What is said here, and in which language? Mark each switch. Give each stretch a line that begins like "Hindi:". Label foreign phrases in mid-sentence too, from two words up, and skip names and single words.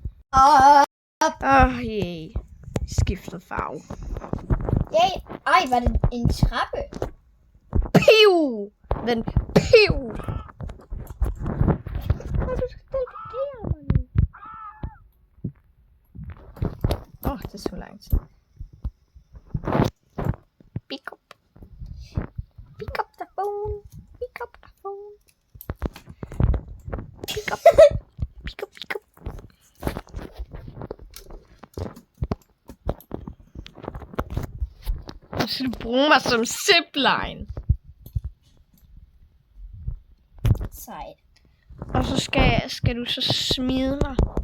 Danish: Skiftet farve. Ej, var det en trappe? Piu! Den piu! Du skal teleportere mig nu. Det er så lang tid.
English: Pick up. Pick up the phone. Pick up the phone. Pick up. Pick up.
Danish: Nu skal du bruge mig som zipline. Sejt. Og så skal du så smide mig.